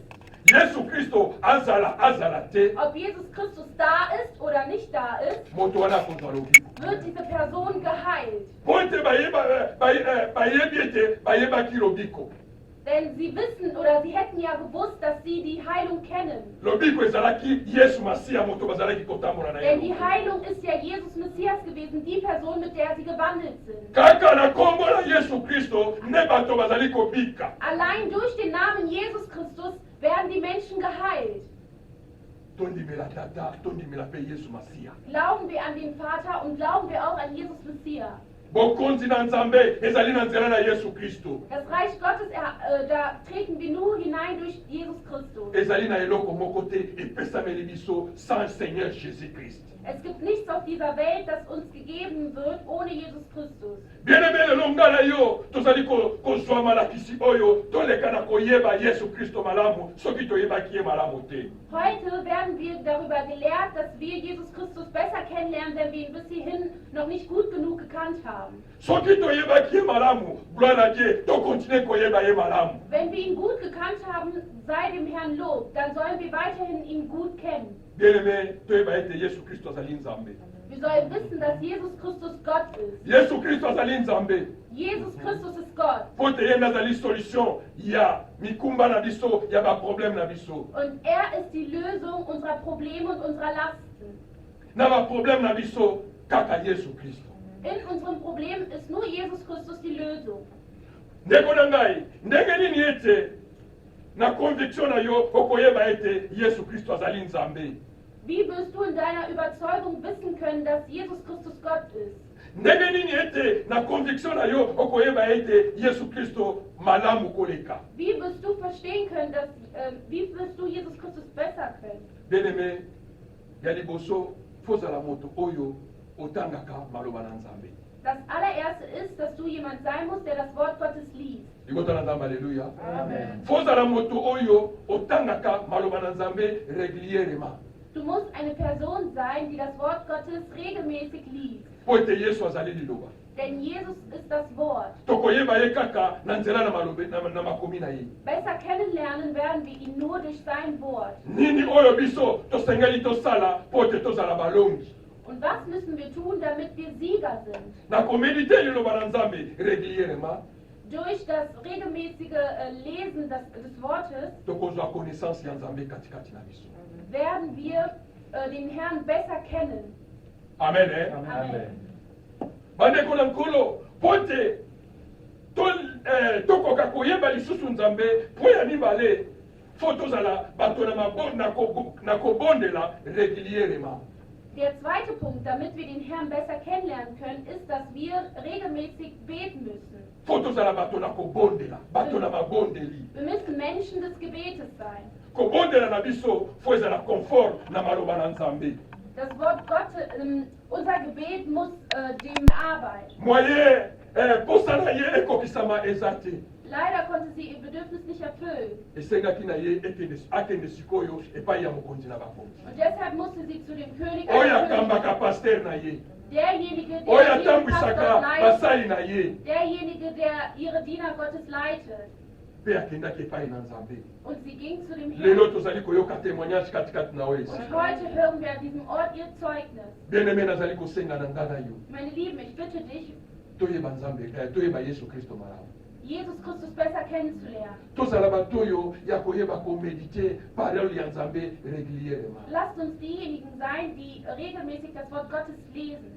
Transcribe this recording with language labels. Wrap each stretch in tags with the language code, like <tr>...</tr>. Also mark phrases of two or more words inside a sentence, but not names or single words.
<ln>Yesu Kristo azala te,</ln> <de>ob Jesus Christus da ist oder nicht da ist,</de> <ln>moto wana akozwa lobiko.</ln> <de>wird diese Person geheilt.</de> <ln>Po ete bayebi ete bayebaki lobiko.</ln> <de>Denn sie wissen oder sie hätten ja gewusst, dass sie die Heilung kennen.</de> <ln>Lobiko ezalaki Yesu Masiya moto bazalaki kotambola na</ln> <de>Denn die</de> <ln>ye.</ln> <de>Heilung ist ja Jesus Messias gewesen, die Person, mit der sie gewandelt sind.</de> <ln>Kaka na kombo na Yesu Kristo nde bato bazali kobika.</ln> <de>Allein durch den Namen Jesus Christus werden die Menschen geheilt.</de> <ln>Tondimela tata, tondimela pe Yesu Masiya.</ln> <de>Glauben wir an den Vater und glauben wir auch an Jesus Messias.</de> <ln>Bokonzi na Nzambe ezali na nzela na Yesu Kristo.</ln> <de>Das Reich Gottes, da treten wir nur hinein durch Jesus Christus.</de> <ln>Ezali na eloko moko te epesameli biso</ln> <fr>sans Seigneur Jésus Christ.</fr> <de>Es gibt nichts auf dieser Welt, das uns gegeben wird, ohne Jesus Christus.</de> <ln>Bien-aimé lelo ngala yo tozali kozwa malakisi oyo toleka na koyeba Yesu Kristo malamu soki toyebaki ye malamu te.</ln> <de>Heute werden wir darüber gelehrt, dass wir Jesus Christus besser kennenlernen, wenn wir ihn bis hierhin noch nicht gut genug gekannt haben.</de> <ln>Soki toyebaki ye malamu,</ln> <fr>gloire à Dieu,</fr> <ln>tokontinue koyeba ye malamu.</ln> <de>Wenn wir ihn gut gekannt haben, sei dem Herrn Lob, dann sollen wir weiterhin ihn gut kennen.</de> <ln>Bien-aimé toyeba ete Yesu Kristo azali Nzambe.</ln> <de>Wir sollen wissen, dass Jesus Christus Gott ist.</de> <ln>Yesu Kristo azali Nzambe.</ln> <de>Jesus Christus ist Gott.</de> <ln>Po te ye nde azali solution ya mikumba na biso ya baproblème na biso.</ln> <de>Und er ist die Lösung unserer Probleme und unserer Lasten.</de> <ln>Na baproblème na biso kaka Yesu Kristo.</ln> <de>In unserem Problem ist nur Jesus Christus die Lösung.</de> <ln>Ndeko na ngai ndenge nini ete na conviction na yo okoyeba ete Yesu Kristo azali Nzambe.</ln> <de>Wie wirst du in deiner Überzeugung wissen können, dass Jesus Christus Gott ist?</de> <ln>Ndenge nini ete na conviction na yo okoyeba ete Yesu Kristo malamu koleka.</ln> <de>Wie wirst du verstehen können, wie wirst du Jesus Christus besser kennen?</de> <ln>Bien-aimé ya liboso fozala moto oyo otangaka maloba na Nzambe.</ln> <de>Das allererste ist, dass du jemand sein musst, der das Wort Gottes liest.</de> <ln>Libota na Nzambe, alleluya. Amen. Fozala moto oyo otangaka maloba na Nzambe régulièrement.</ln> <de>Du musst eine Person sein, die das Wort Gottes regelmäßig liest.</de> <ln>Po ete Yesu azali liloba.</ln> <de>Denn Jesus ist das Wort.</de> <ln>Tokoyeba ye kaka na nzela na makomi na ye.</ln> <de>Besser kennenlernen werden wir ihn nur durch sein Wort.</de> <ln>Nini oyo biso tosengeli tosala po ete tozala balongi.</ln> <de>Und was müssen wir tun, damit wir Sieger sind?</de> <ln>Na komedite liloba na Nzambe régulièrement.</ln> <de>Durch das regelmäßige Lesen des Wortes</de> <ln>Tokozwa connaissance ya Nzambe katikati na biso.</ln> <de>werden wir den Herrn besser kennen. Amen. Eh? Amen.</de> <ln>Bandeko na nkolo po ete tokoka koyeba lisusu Nzambe po ya mibale fo tozala bato na kobondela régulièrement.</ln> <de>Der zweite Punkt, damit wir den Herrn besser kennenlernen können, ist, dass wir regelmäßig beten müssen.</de> <ln>Fo tozala bato na kobondela, bato na mabondeli.</ln> <de>Wir müssen Menschen des Gebetes sein.</de> <ln>Kobondela na biso fo ezala confort na maloba na Nzambe.</ln> <de>Das Wort Gottes, unser Gebet muss dem arbeiten.</de> <ln>Moyen posa na ye ekokisama eza te.</ln> <de>Leider konnte sie ihr Bedürfnis nicht erfüllen.</de> <ln>Esengaki na ye akende sikoyo epai ya mokonzi na bakonzi.</ln> <de>Und deshalb musste sie zu dem König,</de> <ln>Oyo akambaka paster na ye.</ln> <de>derjenige,</de> <ln>Oyo</ln> <de>der ihren</de> <ln>atambwisaka</ln> <de>Pastor leitet,</de> <ln>basali na ye.</ln> <de>derjenige, der ihre Diener Gottes leitet.</de> <ln>Mpe akendaki epai na Nzambe.</ln> <de>Und sie ging zu dem</de> <ln>Lelo</ln> <de>Herrn.</de> <ln>tozali koyoka témoignage katikati na oyo.</ln> <de>Und heute hören wir an diesem Ort ihr Zeugnis.</de> <ln>Bien-aimé nazali kosenga na nga na yo.</ln> <de>Meine Lieben, ich bitte dich,</de> <ln>Toyeba Nzambe, toyeba Yesu Kristo malamu.</ln> <de>Jesus Christus besser kennenzulernen.</de> <ln>Tozala bato oyo ya koyeba komedite parole ya Nzambe régulièrement.</ln> <de>Lasst uns diejenigen sein, die regelmäßig das Wort Gottes lesen.</de>